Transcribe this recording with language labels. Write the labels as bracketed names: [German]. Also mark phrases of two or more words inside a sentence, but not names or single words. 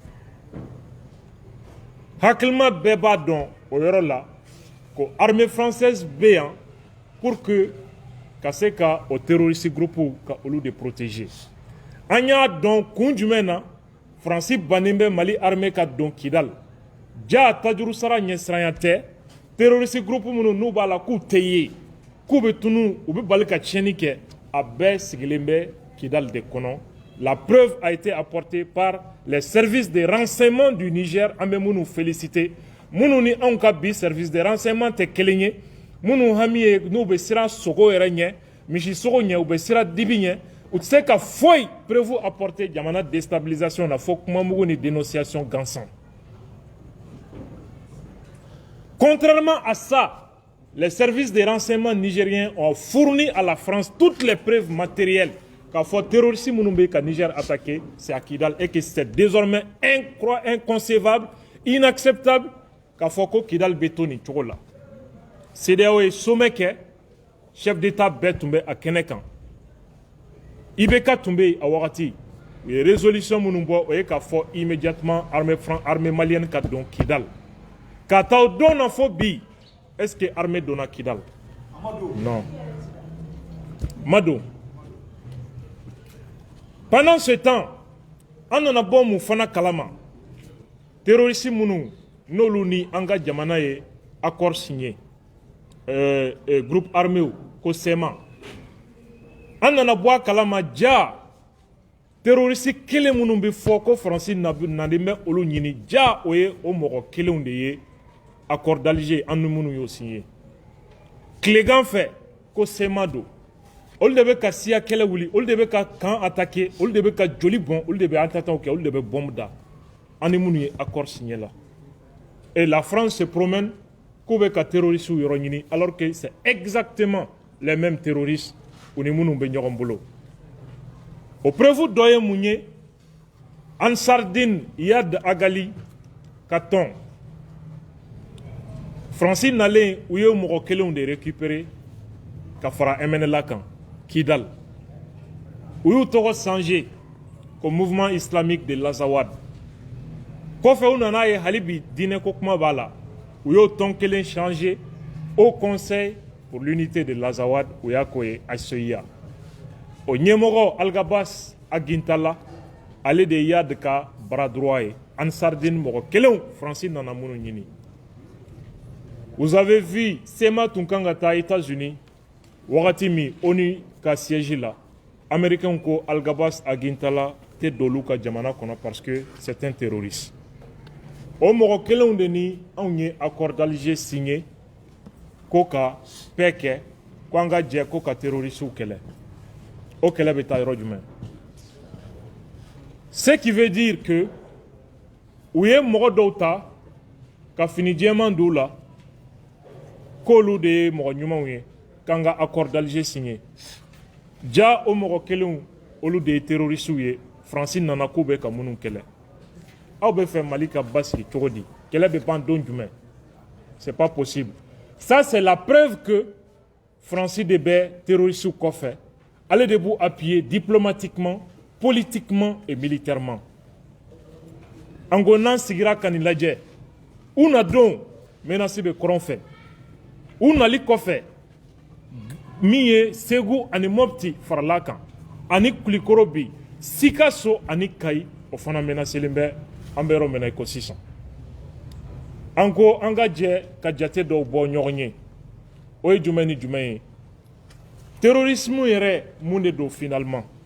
[Bambara] hakilima bɛɛ b'a dɔn o yɔrɔ la ko [French] armée française [Bambara] bɛ yan [French] pour que [Bambara] ka se ka o [French] terroriste groupe [Bambara] ka olu de protéger an y'a dɔn kun jumɛn na Faransi bannen bɛ Mali armée ka don Kidal ja tajuru sara ɲɛsiranya tɛ [French] terroriste groupe [Bambara] minnu n'u b'a la k'u tɛ ye k'u bɛ tunu u bɛ bali ka tiɲɛni kɛ a bɛɛ sigilen bɛ Kidal de kɔnɔ [French] la preuve a été apportée par les services de renseignement du Niger [Bambara] an bɛ minnu féliciter minnu ni anw ka bi [French] service de renseignement [Bambara] tɛ kelen ye minnu hami ye n'u bɛ siran sogo yɛrɛ ɲɛ misi sogo ɲɛ u bɛ siran dibi ɲɛ u tɛ se ka foyi [French] prévu apporter [Bambara] jamana déstabilisation na fo kumamugu ni dénonciation gansan [French] contrairement à ça les services de renseignement nigériens ont fourni à la France toutes les preuves matérielles [Bambara] k'a fɔ terroriste minnu bɛ ka Niger attaquer [French] c'est à Kidal et que c'est désormais inconcevable inacceptable [Bambara] k'a fɔ ko Kidal bɛ to nin cogo la CEDEAO ye sommet kɛ [French] chef d'état [Bambara] bɛɛ tun bɛ a kɛnɛ kan IBK tun bɛ yen a wagati u ye résolution minnu bɔ o ye k'a fɔ [French] immédiatement armée malienne [Bambara] ka don Kidal k'a taa o don na fo bi [French] est-ce que armée [Bambara] donna Kidal non ma don [French] pendant ce temps [Bambara] an nana bɔ mun fana kalama terroriste minnu n'olu ni an ka jamana ye [French] accord signé groupe armé [Bambara] ko SEMA an nana bɔ a kalama ja terroriste kelen minnu bɛ fɔ ko faransi nalen bɛ olu ɲini ja o ye o mɔgɔ kelenw de ye [French] accord d'Alger [Bambara] an ni minnu y'o signé tilegan fɛ ko sema don olu de bɛ ka siya kɛlɛ wuli olu de bɛ ka kan attaquer olu de bɛ ka joli bɔn olu de bɛ attentats kɛ olu de bɛ bombe da an ni minnu ye [French] accord signé [Bambara] la [French] et la France se promène [Bambara] k'u bɛ ka terroristes yɔrɔ ɲini [French] alors que c'est exactement les mêmes terroristes [Bambara] u ni minnu bɛ ɲɔgɔn bolo o preuve dɔ ye mun ye Ansardine Yad Agali ka tɔn Faransi nalen u ye mɔgɔ kelenw de récupérer ka fara MNLA kan Kidal u y'u tɔgɔ changer ko mouvement islamique de l'Azawad kɔfɛ u nana ye hali bi diinɛ ko kuma b'a la u y'o tɔn kelen changer au conseil pour l'unité de l'Azawad u y'a k'o ye HCIA o ɲɛmɔgɔ Algabas Agintala ale de Yad ka bras droit ye Ansardine mɔgɔ kelenw Faransi nana minnu ɲini [French] vous avez vu [Bambara] Sema tun kan ka taa États-Unis wagati min ONU ka siège la américains ko Algabas Agintala tɛ don olu ka jamana kɔnɔ [French] parce que c'est un terroriste [Bambara] o mɔgɔ kelenw de ni anw ye [French] accord d'Alger [Bambara] signé ko ka paix kɛ ko an ka jɛ ko ka terroristes kɛlɛ o kɛlɛ bɛ taa yɔrɔ jumɛn [French] ce qui veut dire que [Bambara] u ye mɔgɔ dɔw ta ka fini jɛman d'u la k'olu de ye mɔgɔ ɲumanw ye k'an ka [French] accord d'Alger [Bambara] signé ja o mɔgɔ kelenw olu de ye terroristes ye Faransi nana k'u bɛ ka minnu kɛlɛ aw bɛ fɛ Mali ka basigi cogo di kɛlɛ bɛ ban don jumɛn [French] c'est pas possible ça c'est la preuve que [Bambara] Faransi de bɛ terroristes kɔfɛ ale de b'u appuyer [French] diplomatiquement politiquement et militairement [Bambara] an ko n'an sigira ka nin lajɛ u na don menace bɛ kɔrɔn fɛ u nali kɔfɛ min ye Segu ani Mopti farala kan ani Kulikoro bi Sikaso ani Kayi o fana menacelen bɛ an bɛ yɔrɔ min na i ko sisan an ko an ka jɛ ka jate dɔw bɔ ɲɔgɔn ye o ye jumɛn ni jumɛn ye terrorisme yɛrɛ mun de don finalement